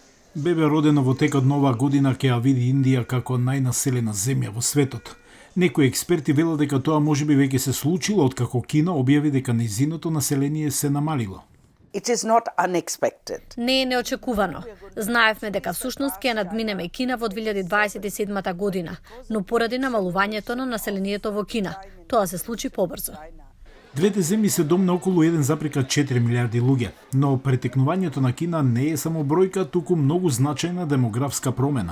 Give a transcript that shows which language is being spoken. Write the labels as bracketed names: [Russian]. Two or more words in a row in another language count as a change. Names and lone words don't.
[Macedonian] Бебе родено во текот на оваа година ќе ја види Индија како најнаселена земја во светот. Некои експерти велат дека тоа можеби веќе се случило откако Кина објави дека нејзиното население се намалило. [English] It is not unexpected. [Macedonian] Не е неочекувано. Знаевме дека всушност ќе надминеме Кина во 2027 година, но поради намалувањето на населението во Кина, тоа се случи побрзо. Двете земји се дом на околу 1,4 милиарди луѓе, но претекнувањето на Кина не е само бројка, туку многу значајна демографска промена.